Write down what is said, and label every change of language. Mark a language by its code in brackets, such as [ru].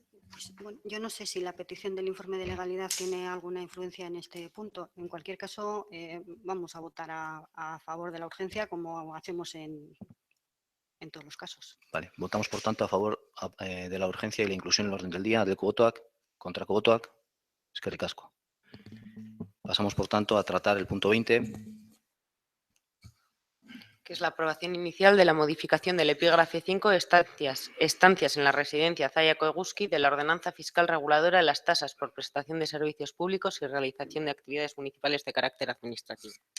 [es] Pues, bueno, yo no sé si la petición del informe de legalidad tiene alguna influencia en este punto. En cualquier caso, vamos a votar a favor de la urgencia como hacemos en todos los casos. Vale, votamos por tanto a favor de la urgencia y la inclusión en el orden del día. [eu] Aldeko botoak, kontrako botoak, eskerrik asko. [es] Pasamos por tanto a tratar el punto 20. Que es la aprobación inicial de la modificación del epígrafe 5 estancias en la residencia Zallako Eguzki de la ordenanza fiscal reguladora de las tasas por prestación de servicios públicos y realización de actividades municipales de carácter administrativo.